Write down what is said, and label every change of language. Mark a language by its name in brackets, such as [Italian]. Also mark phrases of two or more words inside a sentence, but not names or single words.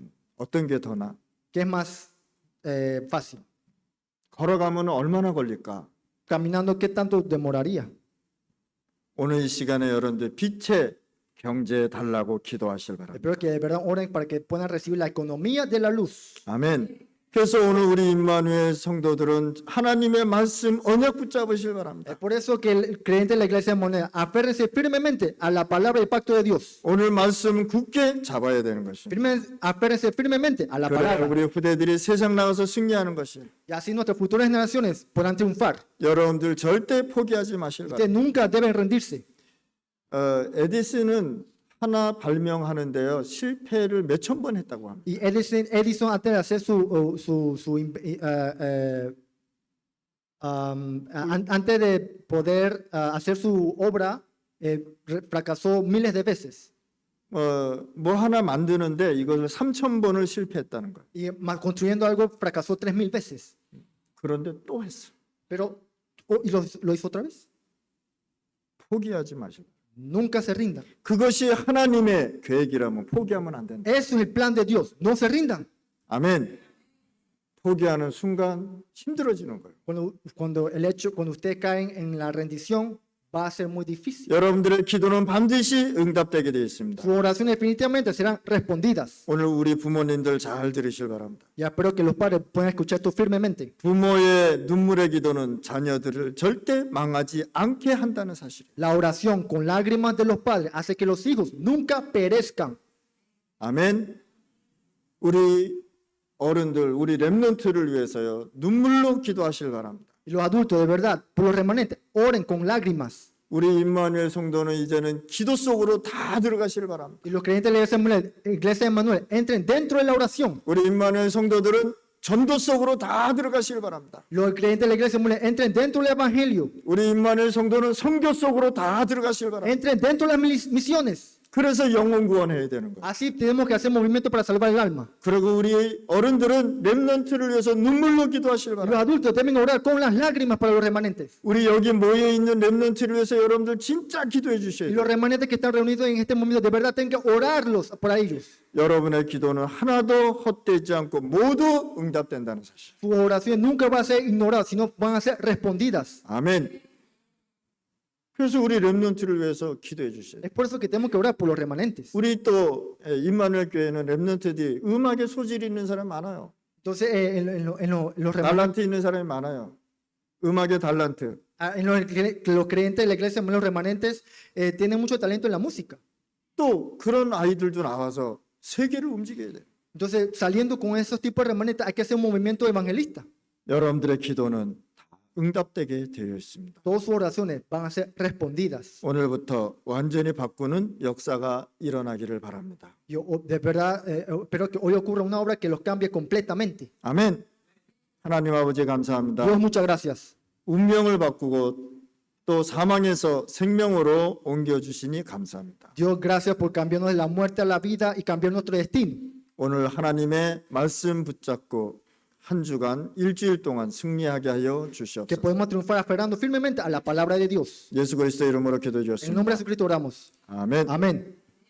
[Korean] 어떤 게 더 나아? [Spanish] ¿qué es más fácil? [Korean] 걸어가면 얼마나 걸릴까? [Spanish] Caminando, ¿qué tanto demoraría? [Korean] 오늘 이 시간에 여러분들 빛의 경제 달라고 기도하실 바랍니다. [Spanish] Espero que de verdad oren para que puedan recibir la economía de la luz. [Korean] 아멘. 그래서 오늘 우리 임마누엘 성도들은 하나님의 말씀 언약 붙잡으실 [Spanish] Es [Korean] 바랍니다. [Spanish] por eso que el creyente de la iglesia de Moneda, aférrense firmemente a la palabra del pacto de Dios. [Korean] 오늘 말씀 굳게 잡아야 되는 것입니다. [Spanish] Aférrense firmemente a la [Korean] 그래야 [Spanish] palabra. [Korean] 우리 후대들이 세상 나가서 승리하는 것이. [Spanish] Y así nuestras futuras generaciones podrán triunfar. [Korean] 여러분들 절대 포기하지 마실 [Spanish] Ustedes [Korean] 바랍니다. [Spanish] nunca deben rendirse. [Korean] 에디슨은 하나 발명하는데요 실패를 몇천 번 했다고 합니다. [Spanish] Y Edison antes de hacer antes de poder hacer su obra, fracasó miles de veces. [Korean] 뭐 하나 만드는데 이것을 3,000번을 실패했다는 거예요. [Spanish] Y construyendo algo fracasó 3000 veces. [Korean] 그런데 또 했어. [Spanish] Pero, ¿y lo hizo otra vez? [Korean] 포기하지 마시고. [Spanish] Nunca se rindan. [Korean] 그것이 하나님의 계획이라면 포기하면 안 된다. [Spanish] Eso es el plan de Dios. No se rindan. [Korean] 아멘. 포기하는 순간 힘들어지는 거예요. [Spanish] Cuando ustedes caen en la rendición, va a ser muy difícil. [Korean] 여러분들의 기도는 반드시 응답되게 되어 있습니다. [Spanish] Sus oraciones definitivamente serán respondidas. [Korean] 오늘 우리 부모님들 잘 들으실 바랍니다. [Spanish] Y espero que los padres puedan escuchar esto firmemente. [Korean] 부모의 눈물의 기도는 자녀들을 절대 망하지 않게 한다는 사실이에요. [Spanish] La oración con lágrimas de los padres hace que los hijos nunca perezcan. [Korean] 아멘. 우리 어른들 우리 렘넌트를 위해서요 눈물로 기도하실 바랍니다. [Spanish] Y los adultos, de verdad, por los remanentes, oren con lágrimas. [Korean] 우리 임마누엘 성도는 이제는 기도 속으로 다 들어가시길 바랍니다. [Spanish] Y los creyentes de la iglesia de Manuel entren dentro de la oración. [Korean] 우리 임마누엘 성도들은 전도 속으로 다 들어가시길 바랍니다. [Spanish] Los creyentes de la iglesia de Manuel entren dentro del evangelio. [Korean] 우리 임마누엘 성도는 선교 속으로 다 들어가시길 바랍니다. [Spanish] Entren dentro de las misiones. [Korean] 그래서 영혼 구원해야 되는 거예요. [Spanish] Así tenemos que hacer movimiento para salvar el alma. [Korean] 그리고 우리 어른들은 렘넌트를 위해서 눈물로 기도하시길 [Spanish] Y los [Korean] 바랍니다. [Spanish] adultos deben orar con las lágrimas para los remanentes. [Korean] 우리 여기 모여 있는 렘넌트를 위해서 여러분들 진짜 기도해 [Spanish] Y [Korean] 주셔야 [Spanish] los [Korean] 돼요. [Spanish] remanentes que están reunidos en este momento, de verdad, tienen que orarlos para ellos. [Korean] 여러분의 기도는 하나도 헛되지 않고 모두 응답된다는 사실. [Spanish] Sus oraciones nunca van a ser ignoradas, sino van a ser respondidas. [Korean] 아멘. 그래서 우리 렘넌트를 위해서 기도해 주셔야 돼요. [Spanish] Es por eso que tenemos que orar por los remanentes. [Korean] 우리 또 임마누엘 교회는 렘넌트들이 음악에 소질이 있는 사람 많아요. [Spanish] Entonces, los remanentes, [Korean] 달란트 있는 사람이 많아요. 음악의 달란트. [Spanish] los creyentes de la iglesia, los remanentes, tienen mucho talento en la música. [Korean] 또 그런 아이들도 나와서 세계를 움직여야 돼요. [Spanish] Entonces, saliendo con esos tipos de remanentes, hay que hacer un movimiento evangelista. [Korean] 여러분들의 기도는 다 응답되게 되어 있습니다. [Spanish] Todas sus oraciones van a ser respondidas. [Korean] 오늘부터 완전히 바꾸는 역사가 일어나기를 바랍니다. [Spanish] Yo de verdad espero que hoy ocurra una obra que los cambie completamente. [Korean] 아멘. 하나님 아버지 감사합니다. [Spanish] Dios, muchas gracias. [Korean] 운명을 바꾸고 또 사망에서 생명으로 옮겨주시니 감사합니다. [Spanish] Dios, gracias por cambiarnos de la muerte a la vida y cambiar nuestro destino. [Korean] 오늘 하나님의 말씀 붙잡고 한 주간 일주일 동안 승리하게 하여 [Spanish] Que [Korean] 주시옵소서. [Spanish] podemos triunfar aferrando firmemente a la palabra de Dios. [Korean] 예수 그리스도 이름으로 기도해 [Spanish] En el [Korean] 주셨습니다. [Spanish] nombre de Jesucristo oramos. [Korean] 아멘. [Spanish] Amén.